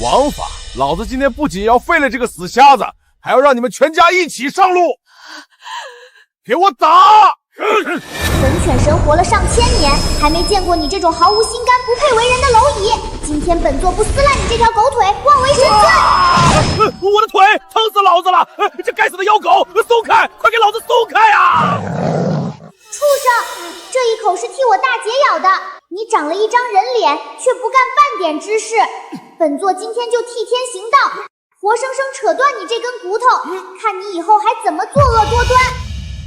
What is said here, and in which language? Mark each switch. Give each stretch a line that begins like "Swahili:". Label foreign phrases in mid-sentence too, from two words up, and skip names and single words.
Chinese: 王法，老子今天不僅要廢了這個死瞎子，還要讓你們全家一起上路！給我打！本犬神活了上千年，還沒見過你這種毫無心肝、不配為人的螻蟻。今天本座不撕爛你這條狗腿，妄為神尊！我的腿疼死老子了！這該死的妖狗，鬆開！快給老子鬆開啊！畜生，這一口是替我大姐咬的。你長了一張人臉，卻不幹半點之事。本座今天就替天行道，活生生扯斷你這根骨頭，看你以後還怎麼作惡多端！